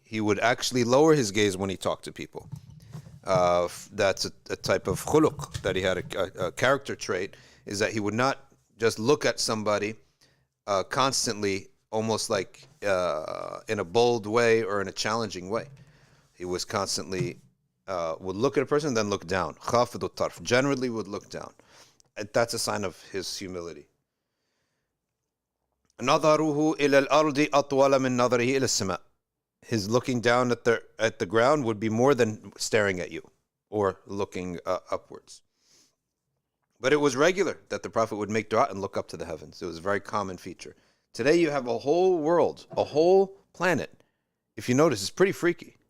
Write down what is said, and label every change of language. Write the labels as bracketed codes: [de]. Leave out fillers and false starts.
[en] He would actually lower his gaze when he talked to people. That's a type of khuluq that he had, a character trait, is that he would not just look at somebody constantly, almost like in a bold way or in a challenging way. He was constantly would look at a person and then look down. Khafid al-tarf, generally would look down. That's a sign of his humility. [ar] نظره إلى الأرض أطول من نظره إلى السماء. [en] His looking down at the ground would be more than staring at you or looking upwards. But it was regular that the Prophet would make dua and look up to the heavens. It was a very common feature. Today you have a whole world, a whole planet. If you notice, it's pretty freaky.